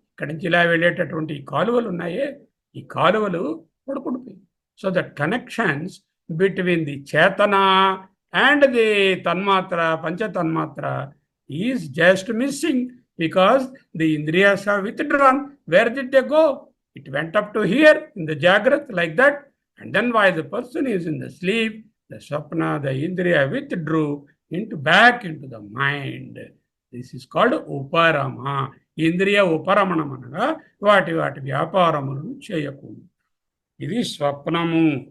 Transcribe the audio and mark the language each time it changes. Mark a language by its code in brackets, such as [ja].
[te] ఇక్కడి నుంచి ఇలా వెళ్ళేటటువంటి ఈ కాలువలు ఉన్నాయే, ఈ కాలువలు పడుకుంటున్నాయి. [en] So the connections between the chetana and the tanmatra, panchatanmatra is just missing because the indriyas have withdrawn. Where did they go? It went up to here in the jagrat like that, and then while the person is in the sleep, the swapna, the indriya withdrew back into the mind. This is called uparama. [te] ఇంద్రియ ఉపరమణం అనగా వాటి వ్యాపారములను చేయకూడదు. ఇది స్వప్నము.